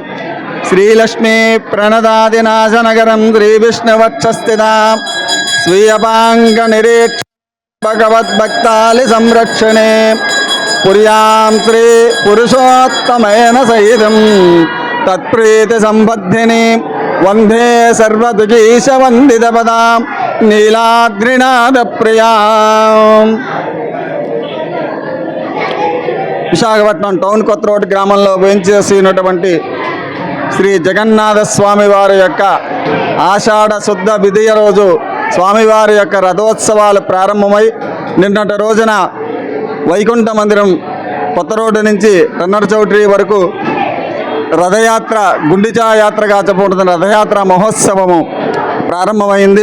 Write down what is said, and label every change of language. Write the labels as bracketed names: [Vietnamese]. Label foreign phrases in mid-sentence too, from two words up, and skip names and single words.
[Sanskrit] श्रीलक्ष्मी प्रणदादिनाशनगरं श्रीविष्णुवक्षस्थितां स्वीयपाङ्गनिरीक्ष भगवद्भक्तालि संरक्षणे पुर्यां श्री पुरुषोत्तमेन सहितं तत्प्रीति संबद्धिनी वंदे सर्वदुगीशवन्दितपदां नीलाद्रिनाथप्रियां। [Telugu] విశాఖపట్నం టౌన్ కొత్త రోడ్ గ్రామంలో వేంచేసినటువంటి శ్రీ జగన్నాథ స్వామి వారి యొక్క ఆషాఢ శుద్ధ విధియ రోజు స్వామివారి యొక్క రథోత్సవాలు ప్రారంభమై నిన్నటి రోజున వైకుంఠ మందిరం కొత్త రోడ్డు నుంచి రన్నర్ చౌటరీ వరకు రథయాత్ర గుండిచా యాత్రగా చెప్పబడుతున్న రథయాత్ర మహోత్సవము ప్రారంభమైంది.